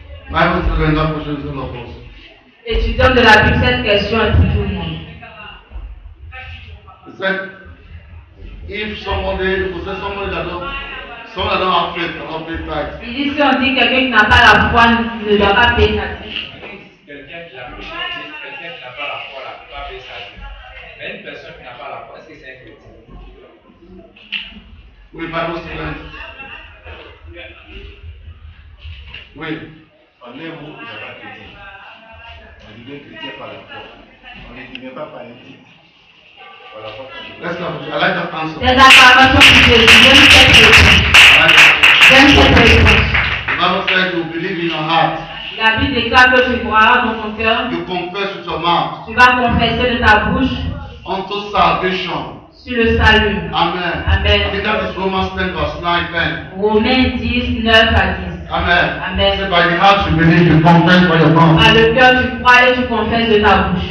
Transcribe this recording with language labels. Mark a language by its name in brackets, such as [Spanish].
[English] Bible students, that question is all of us. [French] Étudiants de la Bible, cette question est pour tout le monde. [English] He said, if somebody that don't have faith cannot pay tithe, [French] Il dit si on dit quelqu'un qui n'a pas la foi ne doit pas payer sa dîme. Quelqu'un qui n'a pas la foi, là, peut pas payer sa dîme. Mais une personne qui n'a pas la foi, est-ce que c'est un chrétien? oui, [English] Bible students. [French] Oui. On est vous, il n'y a pas chrétien. On devient chrétien par la foi. On ne devient pas par un titre. Par la foi. [English] Let's go. I like that answer. [French] Les acclamations pour Jésus. J'aime cette réponse. [English] I like that. [French] J'aime cette réponse. [English] The Bible says you believe in your heart. [French] La Bible déclare que tu croiras dans ton cœur. [English] You confess with your mouth [French] Tu vas confesser de ta bouche [English] unto salvation. [French] sur le salut. [English] Amen. [French] Amen. [English] I think that is Romans 10 verse 9, 10. [French] Romains 10, 9 à 10. [English] Amen. [French] Amen. [English] Say by the heart you believe, you confess by your mouth [French] Par le cœur, tu crois et tu confesses de ta bouche